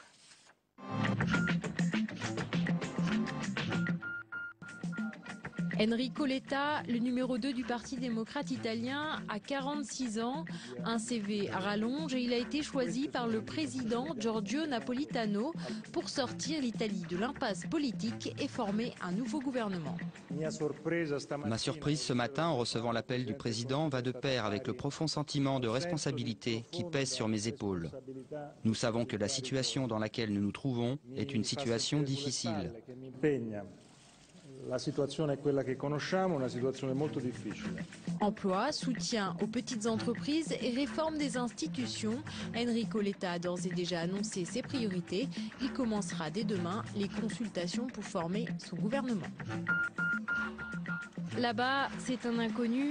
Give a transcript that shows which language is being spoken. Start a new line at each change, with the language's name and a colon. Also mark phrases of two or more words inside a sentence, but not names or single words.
French: Enrico Letta, le numéro 2 du Parti démocrate italien, a 46 ans, un CV à rallonge et il a été choisi par le président Giorgio Napolitano pour sortir l'Italie de l'impasse politique et former un nouveau gouvernement. Ma surprise ce matin en recevant l'appel du président va de pair avec le profond sentiment de responsabilité qui pèse sur mes épaules. Nous savons que la situation dans laquelle nous nous trouvons est une situation difficile.
Italian: La situazione è quella che conosciamo, una situazione molto difficile.
French: Emploi, soutien aux petites entreprises et réforme des institutions. Enrico Letta a d'ores et déjà annoncé ses priorités. Il commencera dès demain les consultations pour former son gouvernement. Là-bas, c'est un inconnu.